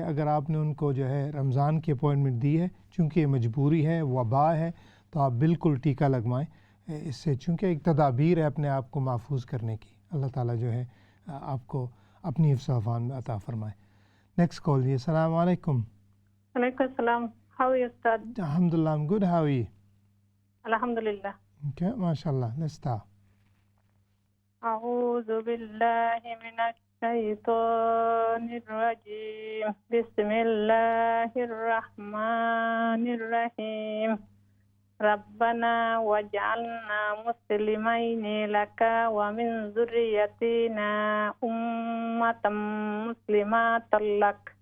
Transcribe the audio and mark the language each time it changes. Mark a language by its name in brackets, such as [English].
[Urdu] اگر آپ نے ان کو جو ہے رمضان کی اپوائنٹمنٹ دی ہے، چونکہ یہ مجبوری ہے، وبا ہے، تو آپ بالکل ٹیکہ لگوائیں. اس سے چونکہ ایک تدابیر ہے اپنے آپ کو محفوظ کرنے کی. اللہ تعالیٰ جو ہے آپ کو اپنی حفظ و امان میں عطا فرمائے. نیکسٹ کال جی. السلام علیکم. [English] وعلیکم السلام. How are you, Ustad? Alhamdulillah, I'm good. How are you? Alhamdulillah. Okay, mashallah. Let's start. [Arabic] أعوذ بالله من الشيطان الرجيم بسم الله الرحمن الرحيم ربنا واجعلنا مسلمين لك ومن ذريتنا أمة مسلمة لك